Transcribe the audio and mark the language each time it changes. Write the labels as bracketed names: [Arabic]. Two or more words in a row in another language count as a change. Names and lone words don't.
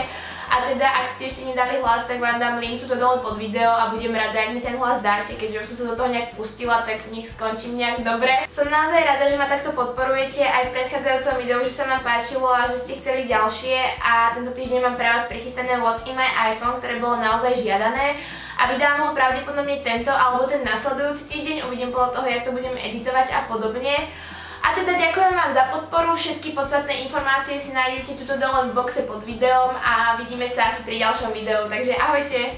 [Slovak] A teda, ak ste ešte nedali hlas, tak vám dám link tuto dole pod video a budem rada, ak mi ten hlas dáte, keďže už som sa do toho nejak pustila, tak nech skončím nejak dobre. Som naozaj rada, že ma takto podporujete aj v predchádzajúcom videu, že sa vám páčilo a že ste chceli ďalšie a tento týždeň mám pre vás prichystané What's in my iPhone, ktoré bolo naozaj žiadané. A vydám ho pravdepodobne tento alebo ten nasledujúci týždeň, uvidím podľa toho, jak to budem editovať a podobne. A teda ďakujem vám za podporu, všetky podstatné informácie si nájdete tuto dole v boxe pod videom a vidíme sa asi pri ďalšom videu, takže ahojte.